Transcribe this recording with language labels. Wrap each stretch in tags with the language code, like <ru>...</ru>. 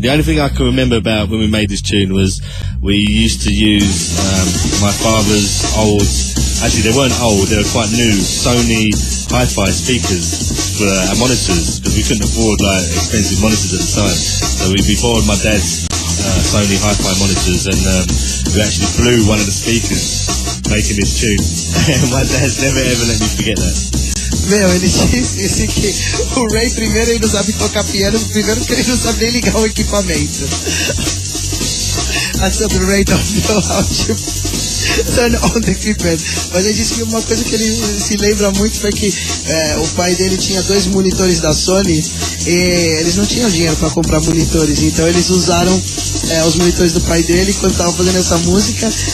<en>The only thing I can remember about when we made this tune was we used to use my father's old, actually they weren't old, they were quite new, Sony hi-fi speakers for our monitors, because we couldn't afford like expensive monitors at the time. So we borrowed my dad's Sony hi-fi monitors, and we actually blew one of the speakers making this tune. My dad's never ever let me forget that.</en> <pt>Meu, ele disse que o Ray primeiro ele não sabe tocar piano, primeiro que ele não sabe nem ligar o equipamento.</pt> <en>I said the Ray don't know how to turn on the equipment.</en> <pt>Mas ele disse que uma coisa que ele se lembra muito foi que o pai dele tinha 2 monitores da Sony e eles não tinham dinheiro para comprar monitores, então eles usaram os monitores do pai dele quando estavam fazendo essa música.</pt>